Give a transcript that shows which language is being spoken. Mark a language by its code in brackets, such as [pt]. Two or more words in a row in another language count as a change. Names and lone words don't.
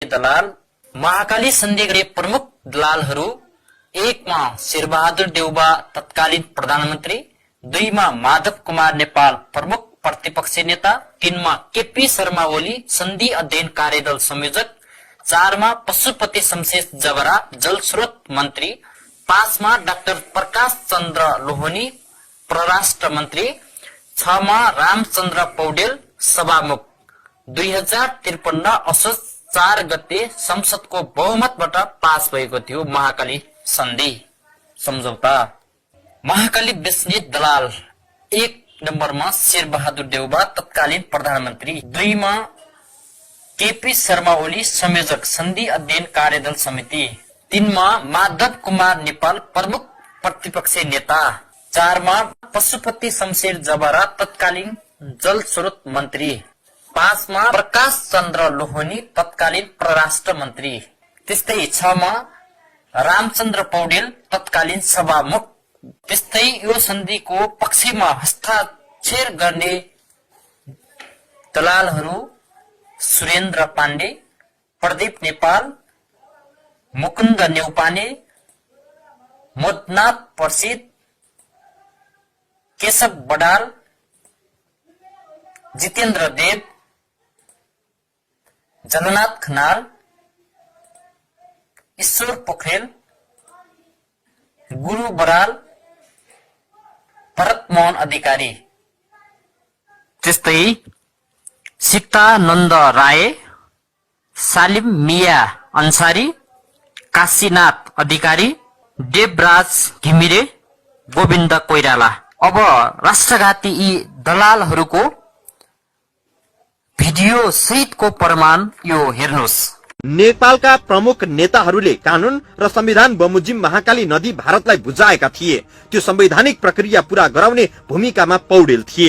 [ne] दलाल। महाकाली सन्धि गरी प्रमुख दलालहरू 1 मा शेरबहादुर देउबा तत्कालीन प्रधानमन्त्री, 2 मा माधव कुमार नेपाल प्रमुख प्रतिपक्षी नेता, 3 मा केपी शर्मा ओली सन्धि अध्ययन कार्यदल संयोजक, 4 मा पशुपति शमशेर जबरा जलस्रोत मन्त्री, 5 मा डाक्टर प्रकाश चन्द्र लोहनी परराष्ट्र मन्त्री, 6 मा रामचन्द्र पौडेल सभामुख। 2053 असोज 4 गते संसदको बहुमतबाट पास भएको थियो महाकाली सन्धि सम्झौता। महाकाली बेच्ने दलाल 1 नम्बरमा शेरबहादुर देउबा तत्कालीन प्रधानमन्त्री, 2 मा केपी शर्मा ओली संयोजक सन्धि अध्ययन कार्यदल समिति, 3 मा माधव कुमार नेपाल प्रमुख प्रतिपक्षी नेता, 4 मा पशुपति शमशेर जबरा तत्कालीन जल स्रोत मन्त्री, 5 मा प्रकाश चन्द्र लोहनी तत्कालीन परराष्ट्र मन्त्री, त्यस्तै 6 मा रामचन्द्र पौडेल तत्कालीन सभामुख। त्यस्तै यो सन्धिको पक्षमा हस्ताक्षर गर्ने दलालहरू सुरेन्द्र पाण्डे, प्रदीप नेपाल, मुकुन्द नेउपाने, मोदनाथ प्रसिद्ध, केशव बडाल, जितेन्द्र देव, जगन्नाथ खनाल, ईश्वर पोखरेल, गुरु बराल, भरत मोहन अधिकारी। त्यस्तै सीतानन्द राय, सालिम मिया अन्सारी, काशीनाथ अधिकारी, देवराज घिमिरे, गोविन्द कोइराला। अब राष्ट्रघाती यी दलालहरूको भिडियो सहितको प्रमाण यो हेर्नुहोस्। नेपालका प्रमुख नेताहरूले कानून र संविधान बमोजिम महाकाली नदी भारतलाई बुझाएका थिए। त्यो संवैधानिक प्रक्रिया पूरा गराउने भूमिकामा पौडेल थिए।